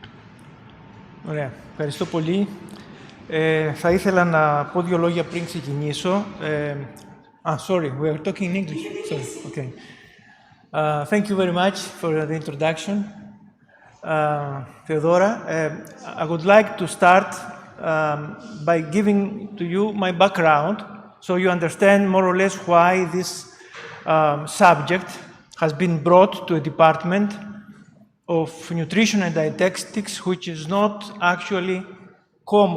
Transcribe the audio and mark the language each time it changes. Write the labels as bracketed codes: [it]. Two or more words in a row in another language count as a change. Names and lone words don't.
[el] Ωραία. Ευχαριστώ πολύ. Θα ήθελα να πω δύο λόγια πριν ξεκινήσω. [en] Sorry, we are talking in English. Sorry, okay. Thank you very much for the introduction, Theodora. I would like to start by giving to you my background so you understand more or less why this subject has been brought to a department of nutrition and dietetics, which is not actually common.